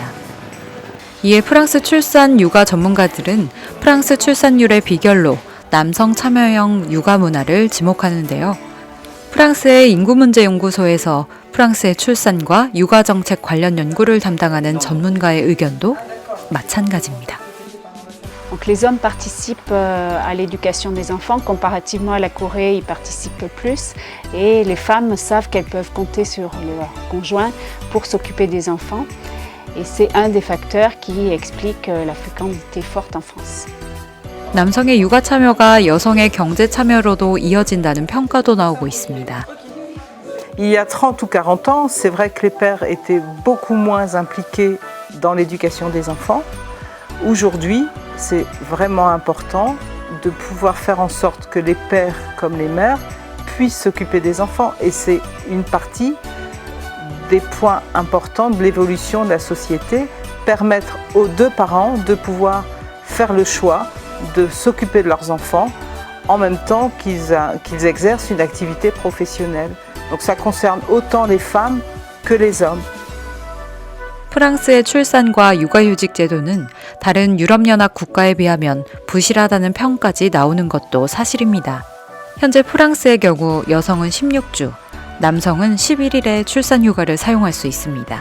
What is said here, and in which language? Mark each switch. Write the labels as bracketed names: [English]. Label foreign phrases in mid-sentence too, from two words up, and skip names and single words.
[Korean] 이에 프랑스 출산 육아 전문가들은 프랑스 출산율의 비결로 남성 참여형 육아 문화를 지목하는데요. 프랑스의 인구문제연구소에서 프랑스의 출산과 육아 정책 관련 연구를 담당하는 전문가의 의견도 마찬가지입니다. [French] Donc les hommes participent à l'éducation des enfants, comparativement à la Corée, ils participent plus. Et les femmes savent qu'elles peuvent compter sur leur conjoint pour s'occuper des enfants. Et c'est un des facteurs qui explique la fécondité forte en France. [Korean] 남성의 육아 참여가 여성의 경제 참여로도 이어진다는 평가도 나오고 있습니다. [French] Il y a 30 ou 40 ans, c'est vrai que les pères étaient beaucoup moins impliqués dans l'éducation des enfants. Aujourd'hui, c'est vraiment important de pouvoir faire en sorte que les pères comme les mères puissent s'occuper des enfants. Et c'est une partie des points importants de l'évolution de la société, permettre aux deux parents de pouvoir faire le choix de s'occuper de leurs enfants en même temps qu'ils exercent une activité professionnelle. Donc ça concerne autant les femmes que les hommes. [Korean] 프랑스의 출산과 육아휴직 제도는 다른 유럽연합 국가에 비하면 부실하다는 평까지 나오는 것도 사실입니다. 현재 프랑스의 경우 여성은 16주, 남성은 11일의 출산휴가를 사용할 수 있습니다.